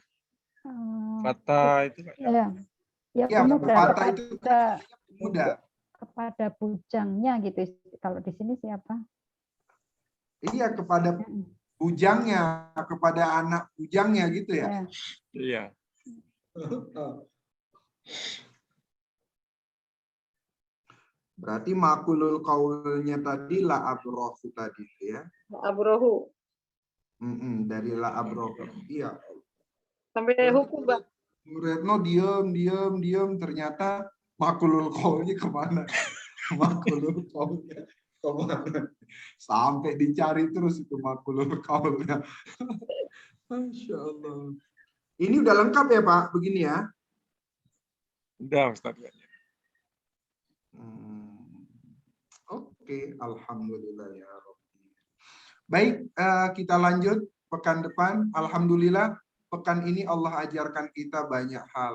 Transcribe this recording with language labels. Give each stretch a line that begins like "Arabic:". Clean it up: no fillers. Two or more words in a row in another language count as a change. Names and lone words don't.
Indonesian: Hmm, Kata itu Pak. ya, ya Ya, pemuda patah itu kepada muda. kepada bujangnya gitu. Kalau di sini siapa? Iya, kepada bujangnya, kepada anak bujangnya gitu ya. Ya. Iya. Berarti makulul kaulnya tadi
Arabic: la abrohu
Indonesian: tadi ya. Abrohu. Dari
Arabic: la abrohu.
Indonesian: Iya. Sampai hukubah. Bu Retno diem ternyata makulul kaulnya kemana? Makulul kaulnya kemana? Sampai dicari terus itu makulul kaulnya.
Arabic: Masya Allah.
Indonesian: Ini udah lengkap ya Pak, begini ya. Udah, Ustaz.
Arabic: Oke, alhamdulillah ya Rabbi.
Indonesian: Baik, kita lanjut pekan depan. Alhamdulillah, pekan ini Allah ajarkan kita banyak hal.